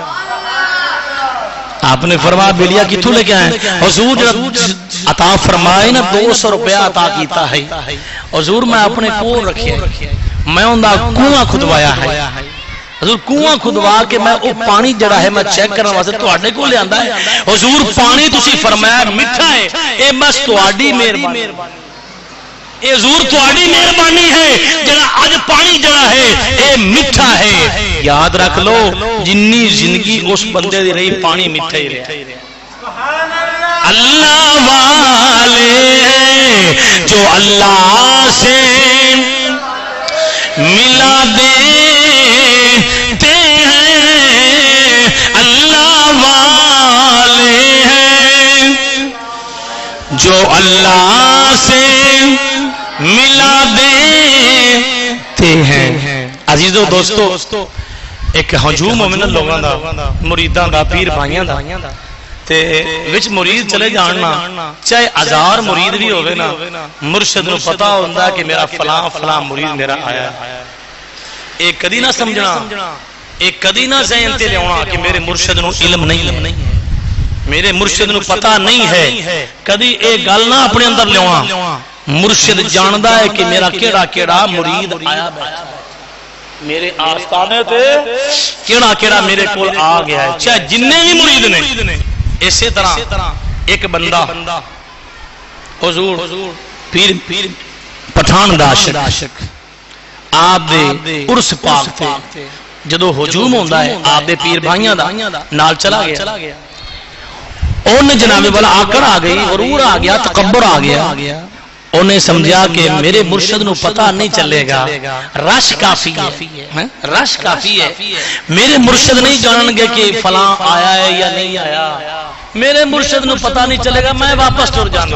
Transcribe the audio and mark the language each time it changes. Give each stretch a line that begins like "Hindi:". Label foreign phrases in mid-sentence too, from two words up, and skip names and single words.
Punjabi: آپ نے فرمایا بلیا کتوں لے کے آئے؟ حضور عطا فرمائے نا 200 روپیہ عطا کیتا ہے، حضور میں اپنے کول رکھے، میں اوندا کنواں کھدوایا ہے، حضور کنواں کھدوا کے میں او پانی جڑا ہے میں چیک کرنے واسطے تواڈے کول لیندا ہے، حضور پانی تسی فرمایا میٹھا ہے، اے بس تواڈی مہربانی، اے حضور تواڈی مہربانی ہے جڑا اج پانی جڑا ہے اے میٹھا ہے۔ یاد رکھ لو جنی زندگی اس بندے دی رہی پانی میٹھا ہی رہا۔
Urdu: اللہ والے ہیں جو اللہ سے ملا دیتے ہیں، اللہ والے ہیں جو اللہ سے ملا دیتے ہیں۔
Punjabi: عزیزو دوستو، ایک ہجوم مومن لوگوں دا، مریداں دا، پیر بھائیاں دا تے وچ مرید چلے جاننا، چاہے ہزار مرید بھی ہوئے نا، مرشد نو پتا ہوندا کہ میرا فلاں فلاں مرید میرا آیا ہے۔ ایک کدی نہ سمجھنا، ایک کدی نہ ذہن تے لیاونا کہ میرے مرشد نو علم نہیں ہے، میرے مرشد نو پتا نہیں ہے، کدی ایک گل نہ اپنے اندر لیاونا۔ مرشد جاندا ہے کہ میرا کیڑا کیڑا مرید آیا بیٹھا ہے، میرے آستانے تے کیڑا کیڑا میرے کول آ گیا ہے، چاہے جننے بھی مرید نے۔ اسی طرح ایک بندہ حضور پیر پٹھان دا عاشق آپ دے عرس پاک تے جدو ہجوم ہوندا ہے آپ دے پیر بھائیاں دا نال چلا گیا، انہیں جناب والا آکڑ آ گئی، غرور آ گیا، تکبر آ گیا، انہیں سمجھا کہ میرے مرشد نو پتہ نہیں چلے گا، رش کافی ہے، رش کافی ہے، میرے مرشد نہیں جانن گے کہ فلاں آیا ہے یا نہیں آیا، میرے مرشد نو پتہ نہیں چلے گا، میں واپس ٹر جانا۔